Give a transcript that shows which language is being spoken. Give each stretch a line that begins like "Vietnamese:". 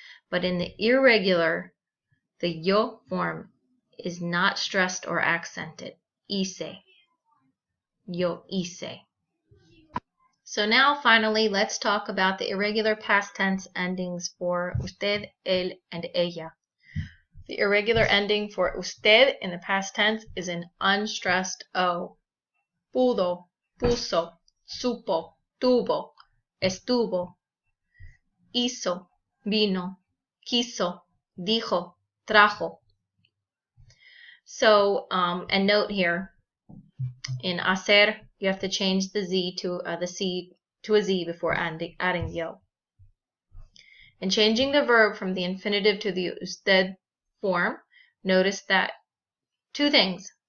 English: But in the irregular, the yo form is not stressed or accented.
Spanish: Hice, yo hice.
English: So now finally, let's talk about the irregular past tense endings for usted, él, and ella. The irregular ending for usted in the past tense is an unstressed O.
Spanish: Pudo, puso, supo, tuvo, estuvo, hizo, vino, quiso, dijo, trajo.
English: So, and note here, in hacer, you have to change the Z to the C to a Z before adding yo. In changing the verb from the infinitive to the usted form, notice that two things.